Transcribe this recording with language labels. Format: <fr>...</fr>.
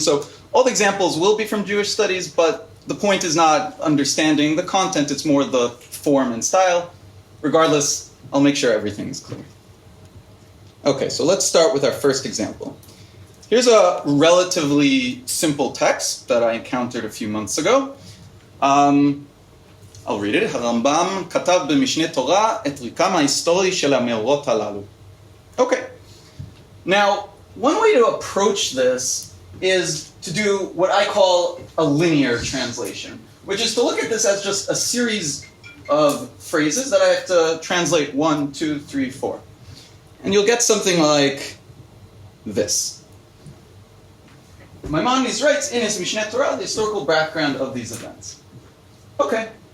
<en>So all the examples will be from Jewish studies, but the point is not understanding the content, it's more the form and style. Regardless, I'll make sure everything is clear. Okay, so let's start with our first example. Here's a relatively simple text that I encountered a few months ago. I'll read it.</en> <he>הרמב"ם כתב במשנה תורה את רקם ההיסטורי של המאורות הללו.</he> <en>Okay. Now, one way to approach this is to do what I call a linear translation, which is to look at this as just a series of phrases that I have to translate 1, 2, 3, 4. And you'll get something like this. Maimonides writes in his Mishneh Torah the historical background of these events. Okay.</en>